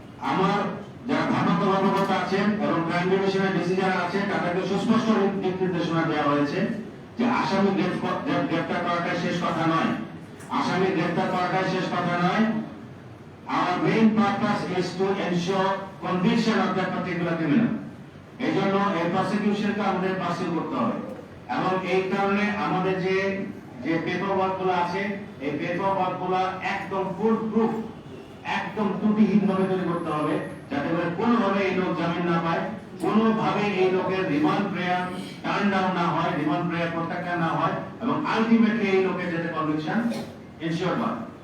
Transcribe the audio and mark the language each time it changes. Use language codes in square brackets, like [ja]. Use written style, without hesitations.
[bn] আমার যারা ভারপ্রাপ্ত কর্মকর্তা আছেন এবং ক্রাইম ডিভিশনের ডিসি যারা আছেন, তাদেরকে সুস্পষ্ট দিক নির্দেশনা দেওয়া হয়েছে যে আসামি গ্রেফতার করাটাই শেষ কথা নয়। আসামি গ্রেফতার করাটাই শেষ কথা নয়। [en] Our main purpose is to ensure conviction of that particular criminal. [bn] এই জন্য এই প্রসিকিউশনকে আমাদের পার্সিউ করতে হবে, এবং এই কারণে আমাদের যে পেপার ওয়ার্ক গুলো আছে, এই পেপার ওয়ার্ক গুলো একদম ফুল প্রুফ, একদম ত্রুটিহীন ভাবে তৈরি করতে হবে, যাতে করে কোনোভাবে এই লোক জামিন না পায়, কোনোভাবে এই লোকের রিমান্ড প্রেয়ার টার্ন ডাউন না হয়, রিমান্ড প্রেয়ার প্রত্যাখ্যান না হয়, এবং আলটিমেটলি এই লোকের যাতে কনভিকশন এনশিওর হয়।